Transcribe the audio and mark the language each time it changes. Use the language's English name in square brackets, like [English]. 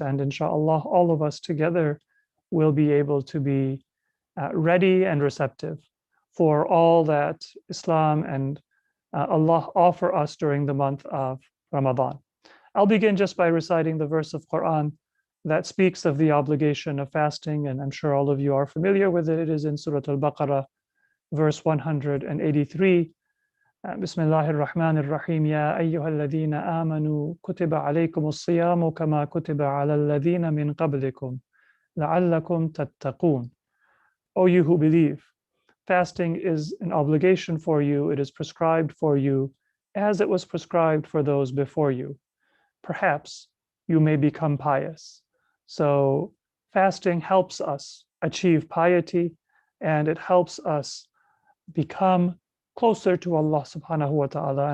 [English] And inshallah, all of us together will be able to be ready and receptive for all that Islam and Allah offer us during the month of Ramadan. I'll begin just by reciting the verse of Quran that speaks of the obligation of fasting, and I'm sure all of you are familiar with it. It is in Surah Al-Baqarah, verse 183. [Arabic] بسم الله الرحمن الرحيم يا أيها الذين آمنوا كتب عليكم الصيام كما كتب على الذين من قبلكم لعلكم تتقون. [English] O you who believe, fasting is an obligation for you. It is prescribed for you as it was prescribed for those before you. Perhaps you may become pious. So fasting helps us achieve piety, and it helps us become closer to Allah subhanahu wa ta'ala.